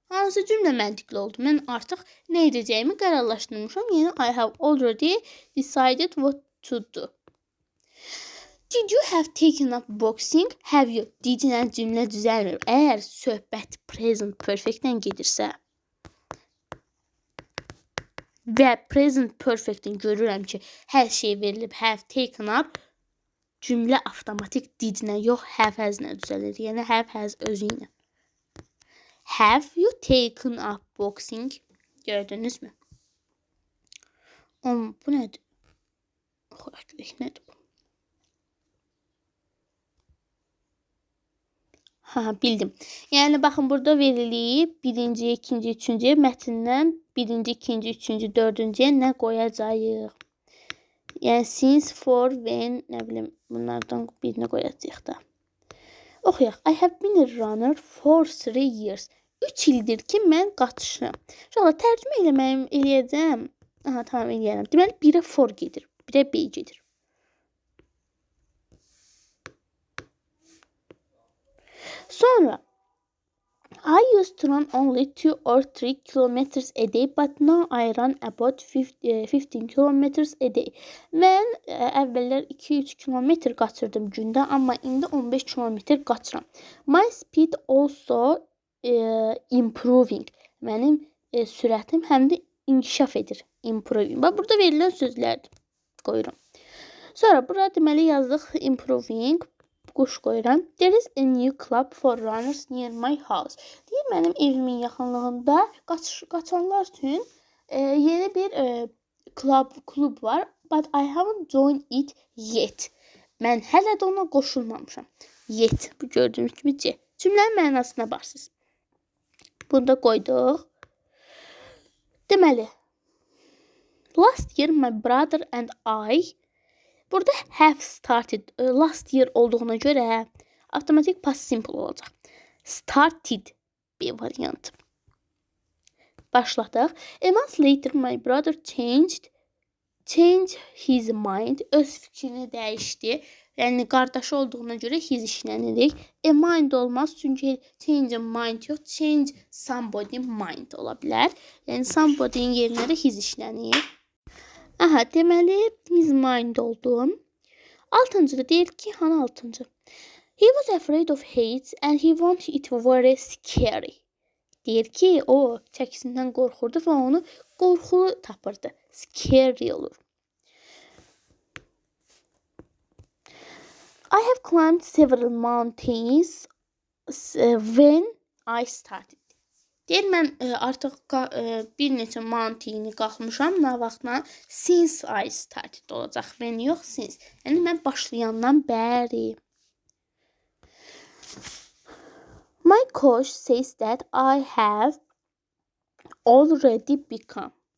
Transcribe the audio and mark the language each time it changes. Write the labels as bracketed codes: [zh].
[az] Hansı cümlə məntiqli oldu? Mən artıq nə edəcəyimi qərarlaşdırmışam. Yəni [en] I have already decided what to do. Did you have taken up boxing? Have you? [az] Did-lə cümlə düzəlmir. Əgər söhbət present perfect-dən gedirsə və present perfect-dən görürəm ki, hər şey verilib, [en] have taken up, [az] cümlə avtomatik did-lə yox, have has-lə düzəlir. Yəni have has özü ilə. [en] Have you taken up boxing? [az] Gördünüz mü? Bu nədir? Nədir bu? Bildim. Yəni, baxın, burada veriliyib birinci, ikinci, üçüncü mətndən birinci, ikinci, üçüncü, dördüncüyə nə qoyacağıq? Yəni, since, for, when, nə bilim, bunlardan birini qoyacaq da. Oxuyaq. [en] I have been a runner for 3 years. [az] 3 ildir ki, mən qaçışıram. Uşaqlar, tərcümə eləyəcəm. Tamam, eləyərəm. Deməli, birə for gedir, birə B gedir. [en] Sonra, I used to run only 2 or 3 kilometers a day, but now I run about 15 kilometers a day. [az] Mən əvvəllər 2-3 kilometr qaçırdım gündə, amma indi 15 kilometr qaçıram. [en] My speed also improving. [az] Mənim sürətim həm də inkişaf edir. Improving. Bax, burada verilən sözlərdir. Qoyuram. Sonra, burada deməli yazdıq improving. Quş qoyuram. [en] There is a new club for runners near my house. [az] Deyir, mənim evimin yaxınlığında qaçanlar üçün yeni bir klub var. [en] But I haven't joined it yet. [az] Mən hələ də ona qoşulmamışam. Yet. Bu gördüyünüz kimi C. Cümlənin mənasına baxsınız. Bunu da qoyduq. Deməli, [en] last year my brother and I, [az] burada [en] have started, last year [az] olduğuna görə avtomatik past simple olacaq. Started bir variant. Başladıq. [en] A month later my brother changed change his mind. [az] Öz fikrini dəyişdi. Yəni qardaşı olduğuna görə his işlənirik. Mind olmaz çünki change mind yox, change somebody mind ola bilər. Yəni somebody'nin yerinə də his işlənir. Aha, deməli his mind oldu. Altıncıda deyir ki, hanı altıncı? [en] He was afraid of heights and he wanted it very scary. [az] Deyir ki, o çəkisindən qorxurdu və onu qorxulu tapırdı. Scary olur. [en] I have climbed several mountains when I started. [az] Deyir, mən artıq bir neçə mountaini qalxmışam. Nə vaxtla? [en] Since I started [az] olacaq. When yox, since. Yəni, mən başlayandan bəri. [en] My coach says that I have already become.